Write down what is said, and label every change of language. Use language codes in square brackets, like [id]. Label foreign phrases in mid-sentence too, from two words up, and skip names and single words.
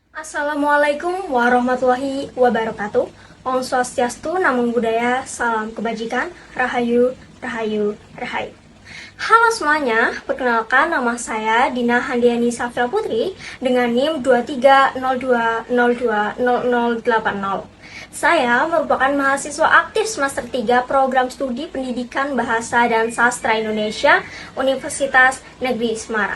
[ar] السلام عليكم ورحمة الله وبركاته. [ban] Om Swastiastu, [pi] Namo Buddhaya, [id] salam kebajikan, Rahayu, Rahayu, Rahayu. Halo semuanya, perkenalkan nama saya Dina Handiani Safira Putri dengan NIM 2302020080. Saya merupakan mahasiswa aktif semester 3 Program Studi Pendidikan Bahasa dan Sastra Indonesia Universitas Negeri Semarang.